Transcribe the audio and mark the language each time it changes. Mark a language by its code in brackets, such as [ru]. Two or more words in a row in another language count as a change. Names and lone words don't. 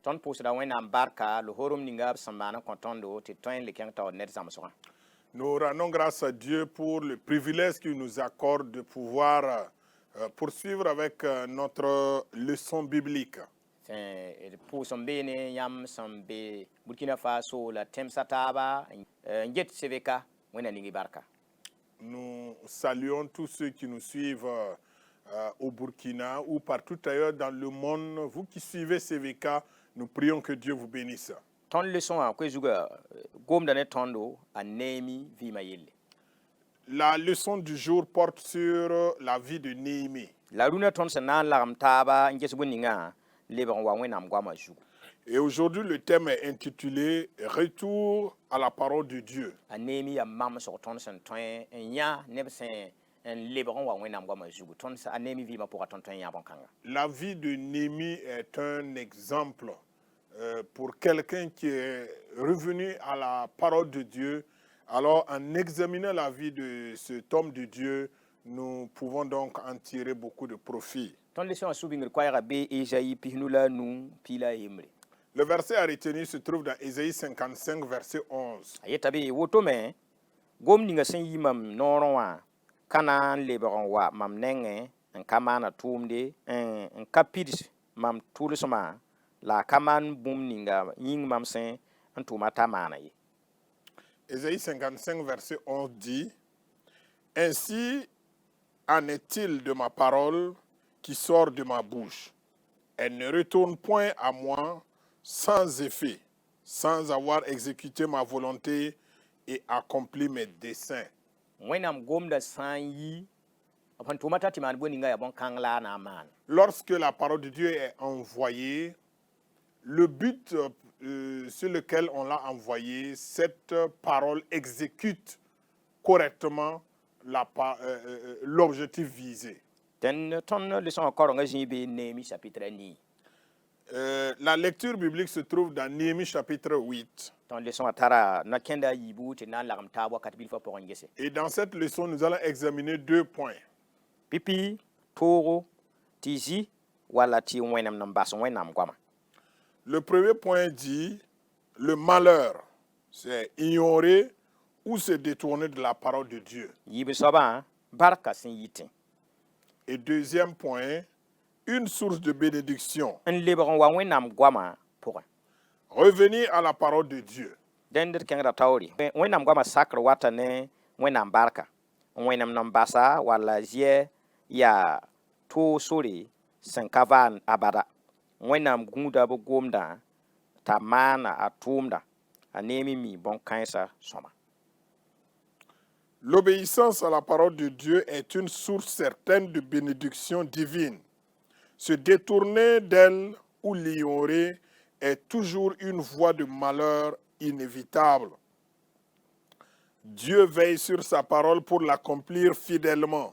[mos] pʋʋsda wẽnnaam barka le horom ninga b sẽn maan n kõ tõndo tɩ tõe n le kẽng taoor ned zãmsgã. [fr] Nous rendons grâce à Dieu pour le privilège qu'il nous accorde de pouvoir poursuivre avec notre leçon biblique. [mos] D pʋʋs n beene yãmb sẽn be Burkina Faso la tẽmsa taaba n get sebeka wẽnna ning y barka. [fr] Nous saluons tous ceux qui nous suivent au Burkina ou partout ailleurs dans le monde. Vous qui suivez CVK, nous prions que Dieu vous bénisse. [mos] Tõnd leçon wã koe zugã gomda ne tõndo a neemi vɩɩmã yelle. [fr] La leçon du jour porte sur la vie de Néhémie. [mos] La rũnã tõnd sẽn na n lagem taaba n ges bõe-ningã lebg n wa wẽnnaam goamã zugu. [fr] Et aujourd'hui, le thème est intitulé Retour à la parole de Dieu. [mos] A neemi yaa mamsg tõnd sẽn tõe n yã neb sẽn n lebg n wa wẽnnaam goamã zugu. Tõnd a neemi vɩɩmã pʋga tõnd tõe n yã bõn-kãnga. [fr] La vie de Néhémie est un exemple pour quelqu'un qui est revenu à la parole de Dieu. Alors, en examinant la vie de cet homme de Dieu, nous pouvons donc en tirer beaucoup de profit. [mos] Tõnd leçon wã sũ-bĩngr koɛɛgã bee Ezayi pisnu la a nu pi la a yembre. [fr] Le verset à retenir se trouve dans Ésaïe 55, verset 11. [mos] A yeta be wotome gom ninga sẽn yi mam noorẽ wã ka na n lebg n wa mam nengẽ n ka maana tʋʋmde n ka pids mam tʋlsmã la a ka maan bũmb ninga yĩng mam sẽn n tʋʋma t'a maana ye. [fr] Ésaïe 55, verset 11 dit, « Ainsi en est-il de ma parole qui sort de ma bouche. Elle ne retourne point à moi sans effet, sans avoir exécuté ma volonté et accompli mes desseins. » [mos] Wẽnnaam gomda sã n yi b sẽn tʋʋma t'a tɩ maan bõe-ninga yaa bõn-kãng la a na n maan. [fr] Lorsque la parole de Dieu est envoyée, le but sur lequel on l'a envoyé, cette parole exécute correctement l'objectif visé. [mos] Tõnd leçon wã kaorengã zĩig bee Néhémi chapitre a nii. [fr] La lecture biblique se trouve dans Néhémie chapitre 8. [mos] Tõnd leçon wã tara na-kẽnda a yiibu tɩ na n lagem taab wakat bilfã pʋgẽ gese. [fr] Et dans cette leçon, nous allons examiner 2 points. [mos] Pipi toogo tɩ zi wala tɩ wẽnem n bas wẽnnaam goamã. [fr] Le premier point dit, le malheur, c'est ignorer ou se détourner de la parole de Dieu. [mos] Yiib soabã barka sẽn yitẽ. [fr] Et deuxième point, une source de bénédiction. [mos] N lebg n wa wẽnnaam goamã pʋgẽ. [fr] Revenir à la parole de Dieu. [mos] Dẽnd d kẽngda taoore. Wẽnnaam goamã sakr wata ne wẽnnaam barka. N wẽnem n basa wala zɩɛ yaa too sore sẽn ka vaan abada. Wẽnnaam gũuda b gomdã t'a maana a tʋʋmda a neemi mi bõn-kãensa sõma. [fr] L'obéissance à la parole de Dieu est une source certaine de bénédiction divine. Se détourner d'elle ou l'ignorer est toujours une voie de malheur inévitable. Dieu veille sur sa parole pour l'accomplir fidèlement.